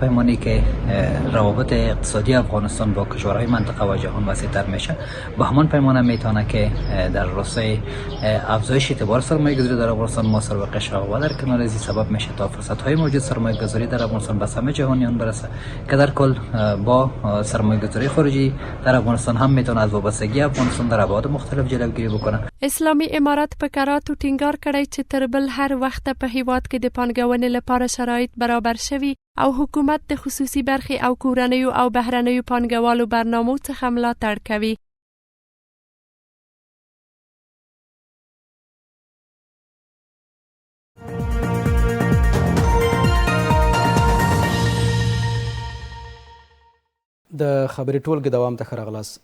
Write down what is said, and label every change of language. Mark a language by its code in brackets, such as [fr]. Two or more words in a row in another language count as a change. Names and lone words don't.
[fa] پیمانی که روابط اقتصادی افغانستان با کشورهای منطقه و جهان وسیع‌تر میشه، به همان پیمانه میتونه که در راستای افزایش اعتبار سرمایه‌گذاری در افغانستان ما سر و قشر و در کنار از این سبب میشه تا فرصت‌های موجود سرمایه‌گذاری در افغانستان به سهم جهانیان برسه که در کل با سرمایه‌گذاری خارجی در افغانستان هم میتونه از وابستگی افغانستان در ابعاد مختلف جلوگیری بکنه. [ps] اسلامي امارت په کراتو ټینګار کړی چې تر بل هر وخت په هیواد کې د پانګونې لپاره شرایط برابر شوي او حکومت د خصوصي برخې او کورنیو او بهرنیو پانګوالو برنامو څخه ملاتړ کوي. د خبرې ټولګې دوام ته ښه راغلاست.